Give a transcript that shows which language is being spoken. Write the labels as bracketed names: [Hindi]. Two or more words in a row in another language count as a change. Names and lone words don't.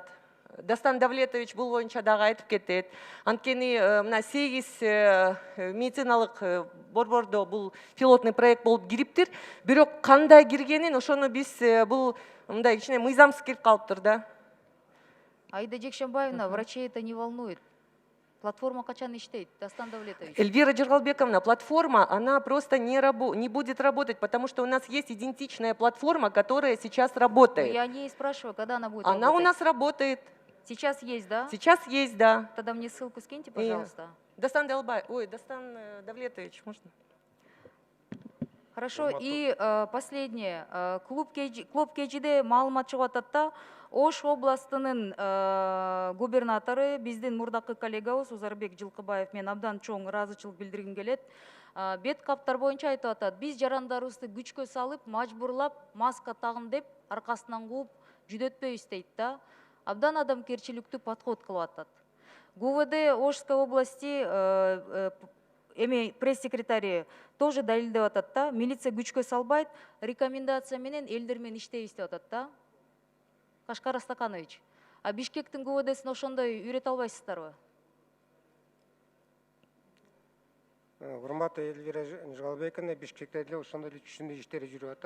[Kyrgyz] Дастан Давлетович бул боюнча дагы айтып кетет. Анткени мына 8 медициналык борбордо бул [Russian] пилотный проект [Kyrgyz] болуп кириптир. Бирок кандай киргенин ошону биз бул мындай кичине мыйзамсыз кирип калыптыр да. [Russian] Аида Жекшенбаевна, врачей это не волнует. [Kyrgyz] Платформа качан иштейт, Дастан Давлетович? [Russian] Эльвира Жыргалбековна, платформа, она просто не будет работать, потому что у нас есть идентичная платформа, которая сейчас работает. Я не спрашиваю, когда она будет Она работать. у нас работает. Сейчас есть, да? Сейчас есть, да. Тогда мне ссылку скиньте, пожалуйста. Дастан Давлетович, можно? Хорошо, и последнее. [Kyrgyz] Клуб КЖде маалымат чыгып атат да, Ош областынын губернатору, биздин мурдакы коллегабыз Узарбек Жылкыбаев мен абдан чоң ыраазычылык билдиргим келет. Бет каптар боюнча айтып атат, биз жарандарыбызды күчкө салып, мажбурлап, маска тагын деп, аркасынан кууп, жүдөтпөйбүз дейт да. Абдан адамгерчиликтүү подход кылып атат. [Russian] ГУВД Ошской области пресс-секретарь тоже [Kyrgyz] далилдеп атат да, милиция күчкө салбайт, рекомендация менен элдер менен иштейбиз деп атат да. Кашкар Астаканович, Бишкектин ГУВДсин ошондой үйрөтө албайсыздарбы? Урматтуу Эльвира Жыргалбековна, Бишкекте деле ошондой эле түшүндүү иштери жүрүп атат.